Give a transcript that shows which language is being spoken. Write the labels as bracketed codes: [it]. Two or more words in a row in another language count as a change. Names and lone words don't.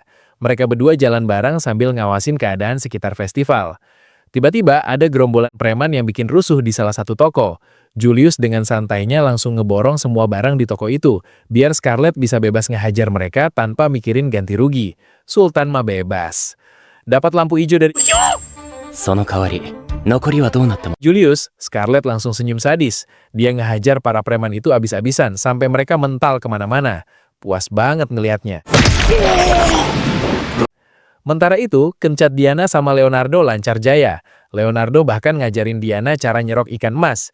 [id] Mereka berdua jalan bareng sambil ngawasin keadaan sekitar festival. Tiba-tiba ada gerombolan preman yang bikin rusuh di salah satu toko. Julius dengan santainya langsung ngeborong semua barang di toko itu, biar Scarlett bisa bebas ngehajar mereka tanpa mikirin ganti rugi. Sultan mah bebas. Dapat lampu hijau dari [ja] その代わり、残りはどうなっても [id] Julius, Scarlett langsung senyum sadis. Dia ngehajar para preman itu abis-abisan sampai mereka mental kemana-mana. Puas banget ngelihatnya. Mentara itu, kencat Diana sama Leonardo lancar jaya. Leonardo bahkan ngajarin Diana cara nyerok ikan emas.